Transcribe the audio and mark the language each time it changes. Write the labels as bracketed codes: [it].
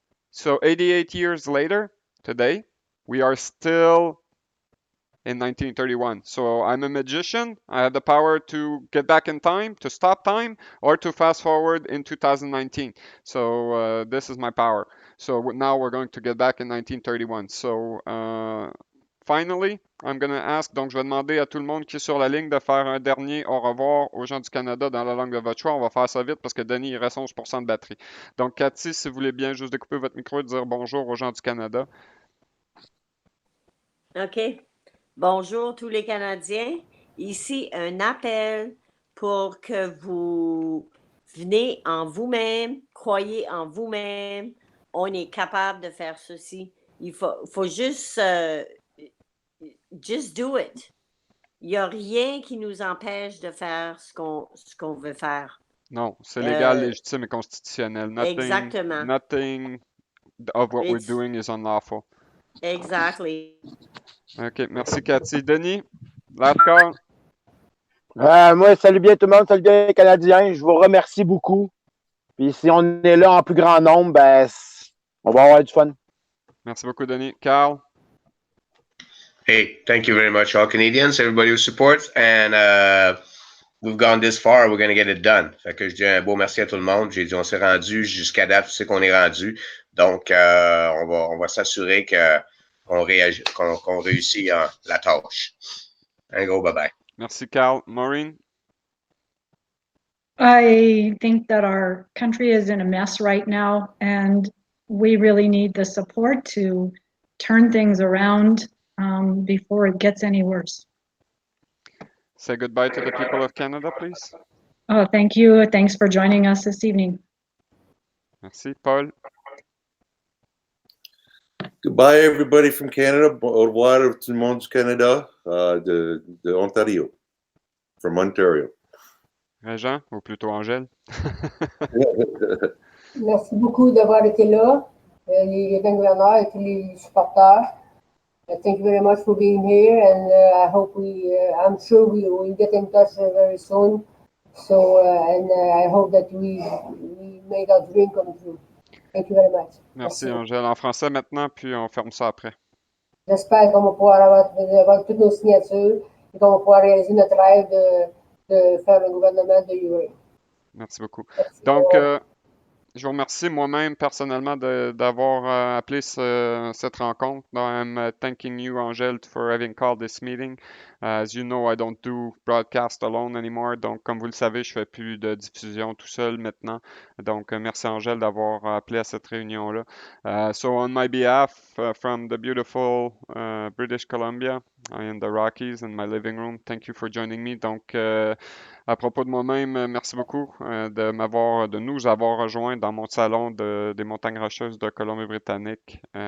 [en] So 88 years later, today, we are still in 1931. So I'm a magician. I have the power to get back in time, to stop time, or to fast forward in 2019. So this is my power. So now we're going to get back in 1931. So finally, I'm going to ask, [fr] donc je vais demander à tout le monde qui est sur la ligne de faire un dernier au revoir aux gens du Canada dans la langue de votre choix. On va faire ça vite parce que Denis, il reste 11% de batterie. Donc Cathy, si vous voulez bien juste découper votre micro et dire bonjour aux gens du Canada. OK. Bonjour tous les Canadiens. Ici un appel pour que vous venez en vous-même, croyez en vous-même. On est capable de faire ceci. Il faut juste [en] just do it. [fr] Il n'y a rien qui nous empêche de faire ce qu'on veut faire. Non, c'est légal, légitime et constitutionnel. Exactement. [en] Nothing of what we're doing is unlawful. Exactly. [fr] OK, merci Cathy. Denis, [en] last call. [fr] Moi, salut bien tout le monde, salut bien les Canadiens. Je vous remercie beaucoup. Puis si on est là en plus grand nombre, ben, on va avoir du fun. Merci beaucoup, Denis. Carl. [en] Hey, thank you very much, all Canadians, everybody who supports, and we've gone this far, we're going to get it done. [fr] Fait que je dis un beau merci à tout le monde. J'ai dit, on s'est rendu jusqu'à date, tu sais qu'on est rendu. Donc, on va s'assurer qu'on réussit la tâche. Un gros bye-bye. Merci, Carl. Maureen. [en] I think that our country is in a mess right now, and we really need the support to turn things around before it gets any worse. Say goodbye to the people of Canada, please. Oh, thank you. Thanks for joining us this evening. [fr] Merci, Paul. [en] Goodbye, everybody from Canada. [fr] Au revoir tout le monde du Canada, de Ontario, [en] from Ontario. [fr] Régent, ou plutôt Angèle. Merci beaucoup d'avoir été là, les gouverneurs et tous les supporters. [en] Thank you very much for being here, and I hope I'm sure we will get in touch very soon. So, I hope that we make our dream come true. Thank you very much. [fr] Merci, Angèle. En français maintenant, puis on ferme ça après. J'espère qu'on va pouvoir avoir toutes nos signatures et qu'on va pouvoir réaliser notre rêve de faire un gouvernement de UA. Merci beaucoup. Donc, je vous remercie moi-même personnellement d'avoir appelé cette rencontre. [en] I'm thanking you, Angèle, for having called this meeting. As you know, I don't do broadcast alone anymore. [fr] Donc, comme vous le savez, je fais plus de diffusion tout seul maintenant. Donc, merci Angèle d'avoir appelé à cette réunion-là. [en] So, on my behalf, from the beautiful British Columbia, in the Rockies, in my living room, thank you for joining me. [fr] Donc, à propos de moi-même, merci beaucoup de nous avoir rejoints dans mon salon des montagnes rocheuses de Colombie-Britannique.